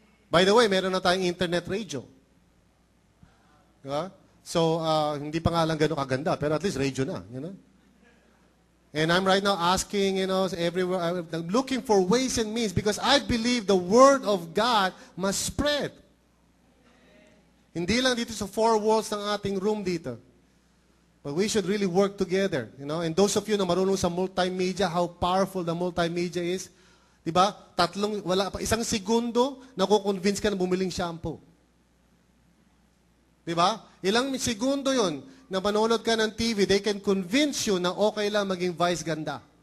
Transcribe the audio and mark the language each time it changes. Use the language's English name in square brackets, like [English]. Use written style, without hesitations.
[English] By the way, [Filipino] meron na tayong internet radio. Diba? [English] So, [Filipino] hindi pa nga lang gano'ng kaganda, [English] pero at least radio na. And I'm right now asking, everywhere, I'm looking for ways and means because I believe the Word of God must spread. [Filipino] Hindi lang dito sa four walls ng ating room dito. [English] But we should really work together. And those of you [Filipino] na marunong sa multimedia, [English] how powerful the multimedia is. Diba? [Filipino] Isang segundo, nakukonvince ka na bumiling shampoo. Diba? Ilang segundo yon na manonood ka ng TV, [English] they can convince you [Filipino] na okay lang maging vice ganda.